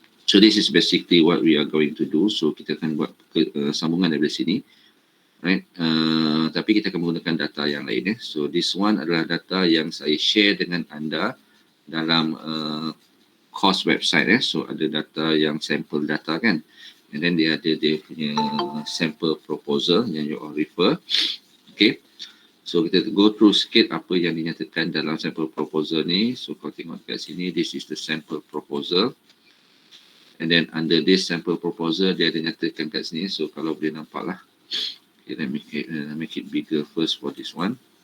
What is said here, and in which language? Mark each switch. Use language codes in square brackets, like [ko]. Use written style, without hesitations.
[en] So this is basically what we are going to do. [ms] So kita akan buat sambungan dari sini, right? Tapi kita akan menggunakan data yang lain. [en] So this one [ms] adalah data yang saya share dengan anda dalam course website. So ada data yang sampel data kan, and then dia ada dia punya sample proposal yang [en] you all refer. Okay. [ms] So kita go through sikit apa yang dinyatakan dalam sample proposal ni. So kalau tengok kat sini, [en] this is the sample proposal. And then under this sample proposal, [ms] dia ada nyatakan kat sini. So kalau boleh nampak lah. [en] Okay, let make it bigger first for this one.